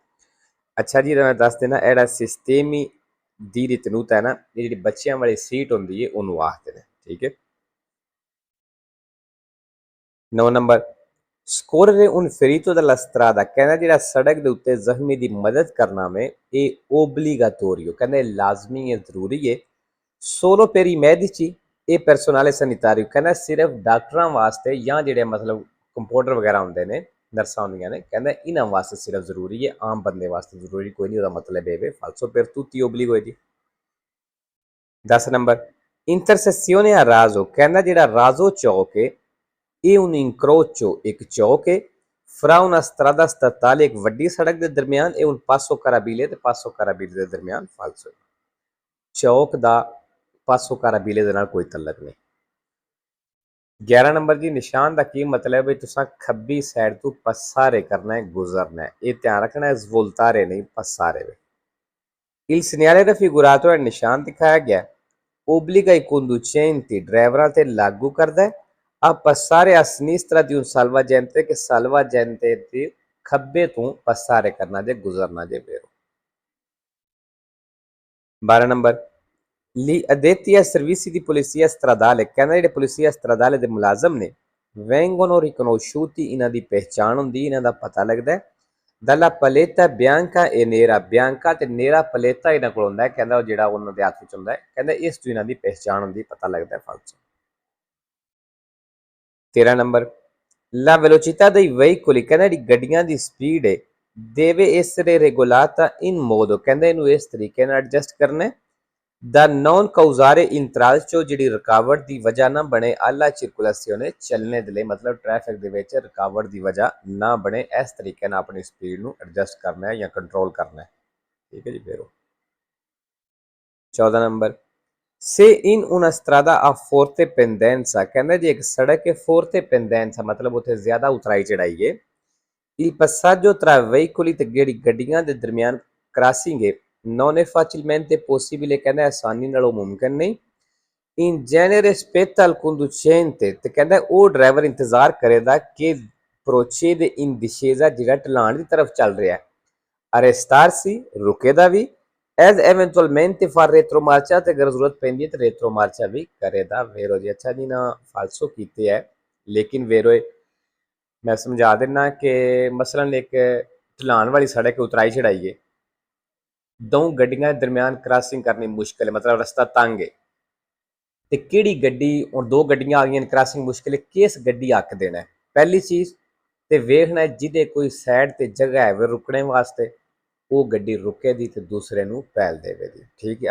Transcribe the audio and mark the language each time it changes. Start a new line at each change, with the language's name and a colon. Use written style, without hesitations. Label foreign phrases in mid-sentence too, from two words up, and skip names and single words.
Punjabi: ਅੱਛਾ ਜੀ ਮੈਂ ਦੱਸ ਦੇਣਾ ਇਹ ਜਿਹੜਾ
Italian: sistemi di ritenuta
Punjabi: ਹੈ ਨਾ ਇਹ ਜਿਹੜੀ ਬੱਚਿਆਂ ਵਾਲੀ ਸੀਟ ਹੁੰਦੀ ਹੈ ਉਹਨੂੰ ਆਖਦੇ ਨੇ ਠੀਕ ਹੈ। 9 ਨੰਬਰ
Italian: scorrere un ferito dalla strada
Punjabi: ਕਹਿੰਦਾ ਜਿਹੜਾ ਸੜਕ ਦੇ ਉੱਤੇ ਜ਼ਖਮੀ ਦੀ ਮਦਦ ਕਰਨਾ ਵੇ ਇਹ obbligatorio ਕਹਿੰਦਾ ਇਹ ਲਾਜ਼ਮੀ ਹੈ ਜ਼ਰੂਰੀ ਹੈ
Italian: solo per i medici e personale sanitario
Punjabi: ਕਹਿੰਦਾ ਸਿਰਫ ਡਾਕਟਰਾਂ ਵਾਸਤੇ ਜਾਂ ਜਿਹੜੇ ਮਤਲਬ ਕੰਪਾਊਂਡਰ ਵਗੈਰਾ ਹੁੰਦੇ ਨੇ ਨਰਸਾਂ ਹੁੰਦੀਆਂ ਨੇ ਕਹਿੰਦਾ ਇਹਨਾਂ ਵਾਸਤੇ ਸਿਰਫ ਜ਼ਰੂਰੀ ਹੈ ਆਮ ਬੰਦੇ ਵਾਸਤੇ ਜ਼ਰੂਰੀ ਕੋਈ ਨਹੀਂ ਉਹਦਾ ਮਤਲਬ ਇਹ ਵੇ
Italian: falso per tutti obbligo
Punjabi: ਹੈ ਜੀ। 10 ਨੰਬਰ
Italian: intersezione a raso
Punjabi: ਕਹਿੰਦਾ ਜਿਹੜਾ ਰਾਜ਼ੋ ਚੌਕ ਹੈ ਇਹ
Italian: un incrocio
Punjabi: ਇੱਕ ਚੌਕ ਹੈ
Italian: fra una strada statale
Punjabi: ਇੱਕ ਵੱਡੀ ਸੜਕ ਦੇ ਦਰਮਿਆਨ ਇਹ
Italian: un passo carabile
Punjabi: ਤੇ
Italian: passo carabile
Punjabi: ਦੇ ਦਰਮਿਆਨ ਫਾਲਸੋ ਚੌਕ ਦਾ
Italian: passo carrabile
Punjabi: ਦੇ ਨਾਲ ਕੋਈ ਤਲਕ ਨਹੀਂ। 11 ਨੰਬਰ ਜੀ ਨਿਸ਼ਾਨ ਦਾ ਕੀ ਮਤਲਬ ਹੈ ਤੁਸੀਂ ਖੱਬੀ ਸਾਈਡ ਤੋਂ ਪਸਾਰੇ ਕਰਨਾ ਹੈ ਗੁਜ਼ਰਨਾ ਹੈ ਇਹ ਧਿਆਨ ਰੱਖਣਾ ਹੈ ਸਵੋਲਤਾਰੇ ਨਹੀਂ ਪਸਾਰੇ ਵੇ।
Italian: il segnale raffigurato
Punjabi: ਹੈ ਨਿਸ਼ਾਨ ਦਿਖਾਇਆ ਗਿਆ
Italian: obbliga i conducenti
Punjabi: ਡਰਾਈਵਰਾਂ ਤੇ ਲਾਗੂ ਕਰਦਾ ਹੈ ਆ
Italian: passare a sinistra di un salvagente
Punjabi: ਕਿ salvagente ਦੇ ਖੱਬੇ ਤੋਂ ਪਸਾਰੇ ਕਰਨਾ ਜੇ ਗੁਜ਼ਰਨਾ ਜੇ ਫੇਰ। 12 ਨੰਬਰ
Italian: Gli addetti ai servizi di polizia stradale
Punjabi: ਕਹਿੰਦਾ ਜਿਹੜੇ
Italian: polizia stradale
Punjabi: ਦੇ ਮੁਲਾਜ਼ਮ ਨੇ
Italian: vengono riconosciuti
Punjabi: ਇਹਨਾਂ ਦੀ ਪਹਿਚਾਣ ਹੁੰਦੀ ਇਹਨਾਂ ਦਾ ਪਤਾ ਲੱਗਦਾ ਹੈ
Italian: dalla paletta bianca e nera
Punjabi: bianca ਤੇ
Italian: nera paletta
Punjabi: ਇਹਨਾਂ ਕੋਲ ਹੁੰਦਾ ਹੈ ਕਹਿੰਦਾ ਉਹ ਜਿਹੜਾ ਉਹਨਾਂ ਦੇ ਹੱਥ ਵਿੱਚ ਹੁੰਦਾ ਹੈ ਕਹਿੰਦਾ ਇਸ ਤੋਂ ਇਹਨਾਂ ਦੀ ਪਹਿਚਾਣ ਹੁੰਦੀ ਪਤਾ ਲੱਗਦਾ ਹੈ ਫਾਲਸੋ। 13 ਨੰਬਰ
Italian: la velocità dei veicoli
Punjabi: ਕਹਿੰਦਾ ਜਿਹੜੀ ਗੱਡੀਆਂ ਦੀ ਸਪੀਡ ਹੈ
Italian: deve essere regolata in modo
Punjabi: ਕਹਿੰਦਾ ਇਹਨੂੰ ਇਸ ਤਰੀਕੇ ਨਾਲ ਐਡਜਸਟ ਕਰਨਾ ਹੈ
Italian: da non causare intralcio
Punjabi: ਜਿਹੜੀ ਰੁਕਾਵਟ ਦੀ ਵਜ੍ਹਾ ਨਾ ਬਣੇ
Italian: alla circolazione
Punjabi: ਚੱਲਣੇ ਦੇ ਲਈ ਮਤਲਬ ਟ੍ਰੈਫਿਕ ਦੇ ਵਿੱਚ ਰੁਕਾਵਟ ਦੀ ਵਜ੍ਹਾ ਨਾ ਬਣੇ ਇਸ ਤਰੀਕੇ ਨਾਲ ਆਪਣੀ ਸਪੀਡ ਨੂੰ ਐਡਜਸਟ ਕਰਨਾ ਹੈ ਜਾਂ ਕੰਟਰੋਲ ਕਰਨਾ ਹੈ ਠੀਕ ਹੈ ਜੀ। ਫਿਰ 14 ਨੰਬਰ
Italian: se in una strada a forte pendenza
Punjabi: ਕਹਿੰਦਾ ਜੀ ਇੱਕ ਸੜਕ ਹੈ
Italian: forte pendenza
Punjabi: ਮਤਲਬ ਉੱਥੇ ਜ਼ਿਆਦਾ ਉਤਰਾਈ ਚੜਾਈ ਹੈ
Italian: il passaggio tra veicoli
Punjabi: ਤੇ ਜਿਹੜੀ ਗੱਡੀਆਂ ਦੇ ਦਰਮਿਆਨ ਕ੍ਰਾਸਿੰਗ ਹੈ
Italian: non è facilmente possibile
Punjabi: ਕਹਿੰਦਾ ਆਸਾਨੀ ਨਾਲ ਉਹ ਮੁਮਕਿਨ ਨਹੀਂ
Italian: in genere spetta al conducente
Punjabi: ਤੇ ਕਹਿੰਦਾ ਉਹ ਡਰਾਈਵਰ ਇੰਤਜ਼ਾਰ ਕਰੇਗਾ ਕਿ
Italian: procede in discesa
Punjabi: ਜਿਹੜਾ ਢਲਾਣ ਦੀ ਤਰਫ ਚੱਲ ਰਿਹਾ ਹੈ arrestarsi ਰੁਕੇਦਾ ਵੀ
Italian: as eventualmente fa retromarcia
Punjabi: ਤੇ ਅਗਰ ਜ਼ਰੂਰਤ ਪੈਂਦੀ ਹੈ ਤੇ retromarcia ਵੀ ਕਰੇਦਾ ਵੇਰੋ ਜੀ। ਅੱਛਾ ਜੀ ਨਾ ਫਾਲਸੋ ਕੀਤੇ ਹੈ ਲੇਕਿਨ ਵੇਰੋ ਮੈਂ ਸਮਝਾ ਦੇਣਾ ਕਿ ਮਸਲਨ ਇੱਕ ਢਲਾਣ ਵਾਲੀ ਸੜਕ ਉਤਰਾਈ ਚੜਾਈ ਹੈ ਦੋ ਗੱਡੀਆਂ ਦੇ ਦਰਮਿਆਨ ਕ੍ਰਾਸਿੰਗ ਕਰਨੀ ਮੁਸ਼ਕਿਲ ਹੈ ਮਤਲਬ ਰਸਤਾ ਤੰਗ ਹੈ ਤੇ ਕਿਹੜੀ ਗੱਡੀ ਔਰ ਦੋ ਗੱਡੀਆਂ ਆ ਗਈਆਂ ਕ੍ਰਾਸਿੰਗ ਮੁਸ਼ਕਿਲ ਹੈ ਕਿਸ ਗੱਡੀ ਹੱਕ ਦੇਣਾ ਪਹਿਲੀ ਚੀਜ਼ ਤੇ ਵੇਖਣਾ ਜਿਹਦੇ ਕੋਈ ਸਾਈਡ ਤੇ ਜਗ੍ਹਾ ਹੈ ਰੁਕਣੇ ਵਾਸਤੇ ਉਹ ਗੱਡੀ ਰੁਕੇ ਦੀ ਤੇ ਦੂਸਰੇ ਨੂੰ ਪਹਿਲ ਦੇਵੇ ਦੀ ਠੀਕ ਹੈ।